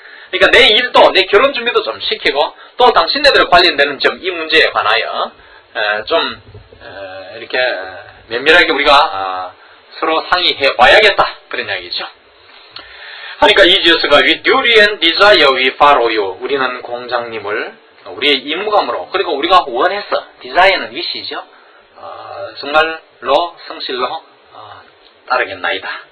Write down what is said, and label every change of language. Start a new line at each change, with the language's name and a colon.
Korean: 그러니까 내 일도 내 결혼 준비도 좀 시키고 또 당신네들 관련되는 점 이 문제에 관하여 좀 이렇게 면밀하게 우리가 서로 상의해봐야겠다 그런 이야기죠. 그러니까 이지어스가
English: with duty and desire we follow you.
Korean: 우리는 공장님을 우리의 임무감으로 그리고 우리가 원해서 desire는 wish이죠. 정말로 성실로 따르겠나이다.